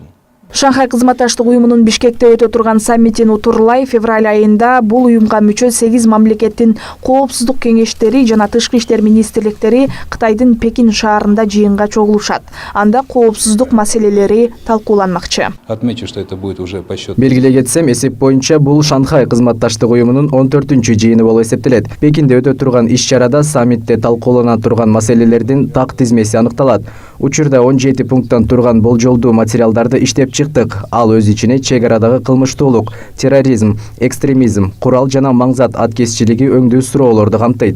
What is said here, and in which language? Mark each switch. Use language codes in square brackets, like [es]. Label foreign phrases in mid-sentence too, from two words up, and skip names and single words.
[ky] Шанхай кызматташтык уюмунун Бишкекте өтө турган саммитин утурлай февраль айында бул уюмга мүчө 8 мамлекеттин коопсуздук кеңештери жана тышкы иштер министрликтери Кытайдын Пекин шаарында жыйынга чогулушат. Анда коопсуздук маселелери талкууланмакчы. [ru] Отмечу, что это будет уже по счету. [ky] Белгилей кетсем, эсеп боюнча бул Шанхай кызматташтык уюмунун 14-чү жыйыны болуп эсептелет. Пекинде өтө турган иш-чарада саммитте талкуулана турган маселелердин так тизмеси аныкталат. Учурда 17 пункттан турган болжолдуу материалдарды иштеп чыктык. Ал өз ичине чегарадагы кылмыштуулук, терроризм, экстремизм, курал жана маңзат аткезчилиги өңдүү суроолорду камтыйт.